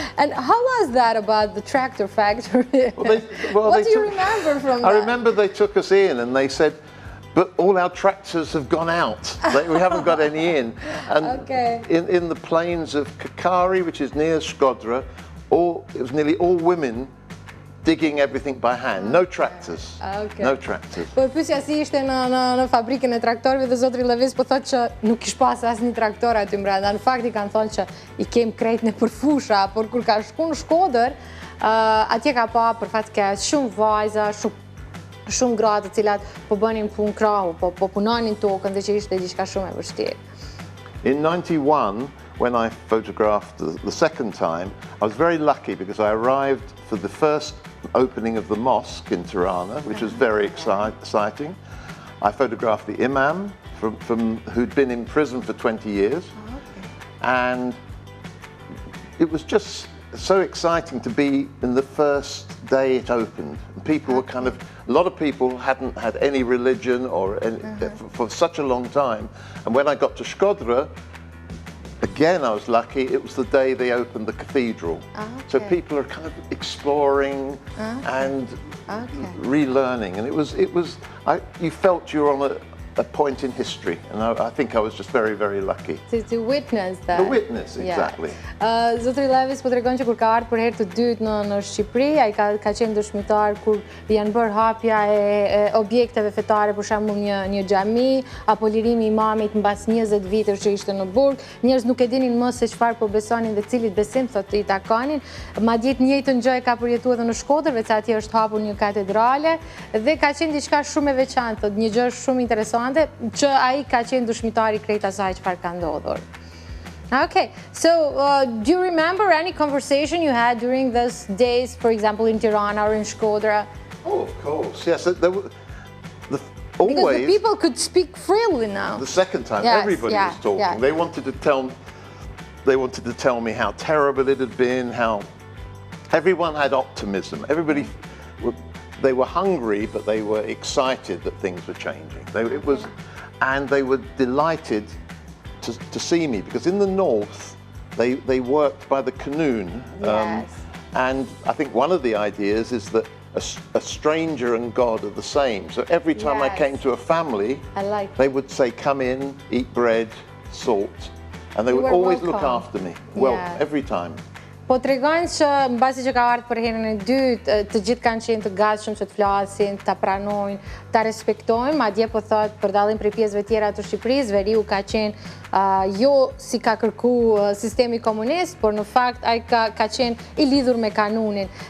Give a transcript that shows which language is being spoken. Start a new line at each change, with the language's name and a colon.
English: And how was that about the tractor factory? What do you remember from that? I remember they took us in and they said, but all our tractors have gone out. We haven't got any in. And in the plains of Kakari, which is near Shkodra, it was nearly all women digging everything by hand. No tractors. No tractors.
Albanian: Po pyesja si ishte në fabrikën e traktorëve, dhe zotri Levis po thotë që nuk kish pas asnjë traktor aty brenda. Në fakt i kanë thonë që i kem krejt në përfusha, por kur ka shku në Shkodër, atje ka pa për fat keq shumë vajza, shumë gra të cilat po bënin punë krahu, po punonin tokën, dhe që ishte diçka shumë e vështirë.
English: In 91, when I photographed the second time, I was very lucky because I arrived for the first opening of the mosque in Tirana, which was very exciting. I photographed the imam who'd been in prison for 20 years. And it was just so exciting to be in the first day it opened. People were a lot of people hadn't had any religion for such a long time. And when I got to Shkodra, again, I was lucky, it was the day they opened the cathedral. So people are kind of exploring and relearning. And you felt you were on a point in history, and I think I was just very, very lucky. To witness that. The witness, exactly.
Albanian: Zotri Levis po tregon që kur ka ardhur për herë të dytë në Shqipëri, ai ka qenë dëshmitar kur janë bërë hapja e objekteve fetare, për shembull një xhami apo lirimi i imamit mbas 20 vitësh që ishte në burg. Njerëz nuk e dinin më se çfarë po besonin dhe cilit besim thotë i takanin. Madje të njëjtën gjë e ka përjetuar edhe në Shkodër, veç atje është hapur një katedrale dhe ka qenë diçka shumë e veçantë, thotë një gjë shumë interesante që ai ka qenë dëshmitari krejt asaj çfarë ka ndodhur.
English: Okay, so do you remember any conversation you had during those days, for example, in Tirana or in Shkodra? Oh, of course, yes. There were, always, because the people could speak freely now. The second time, yes, everybody was talking. Yes. They wanted to tell me how terrible it had been, how everyone had optimism. Everybody, they were hungry, but they were excited that things were changing. And they were delighted to see me, because in the north they worked by the Qanun, and I think one of the ideas is that a stranger and God are the same. So every time I came to a family, they would say, "Come in, eat bread, salt," and they would always look after me. Well, every time.
Albanian: Po tregojnë që mbasi që ka ardhur për herën e dytë, të gjithë kanë qenë të gatshëm që të flasin, ta pranojnë, ta respektojnë, madje po thotë për dallim prej pjesëve tjera të Shqipërisë, veriu ka qenë jo si ka kërku sistemi komunist, por në fakt ai ka qenë i lidhur me kanunin.